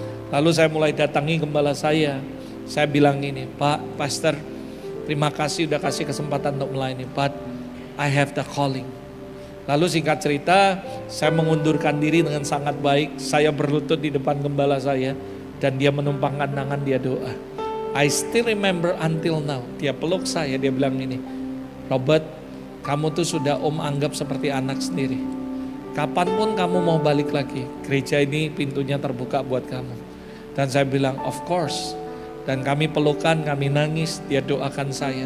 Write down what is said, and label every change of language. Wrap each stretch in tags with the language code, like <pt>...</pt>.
<id>Lalu saya mulai datangi gembala saya. Saya bilang ini, Pak Pastor, terima kasih udah kasih kesempatan untuk melayani.</id> <en>But I have the calling.</en> <id>Lalu singkat cerita, saya mengundurkan diri dengan sangat baik. Saya berlutut di depan gembala saya dan dia menumpangkan tangan, dia doa.</id> <en>I still remember until now.</en> <id>Dia peluk saya, dia bilang ini, Robert, kamu tuh sudah Om anggap seperti anak sendiri. Kapanpun kamu mau balik lagi, gereja ini pintunya terbuka buat kamu. Dan saya bilang,</id> <en>of course.</en> <id>Dan kami pelukan, kami nangis, dia doakan saya.</id>